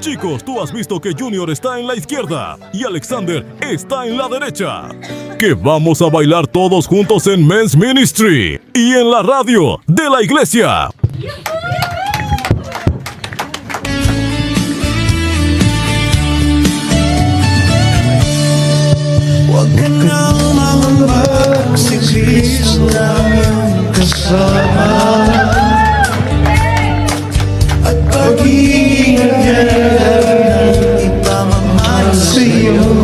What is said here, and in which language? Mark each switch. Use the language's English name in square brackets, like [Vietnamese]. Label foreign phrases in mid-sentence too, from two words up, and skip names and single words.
[Spanish] Chicos, tú has visto que Junior está en la izquierda y Alexander está en la derecha. Que vamos a bailar todos juntos en Men's Ministry y en la radio de la iglesia. [Filipino] Huwag ka nang mangambag, si Kristo lang ang kasama. At pag-iingat niya lang ipamamahal sa'yo.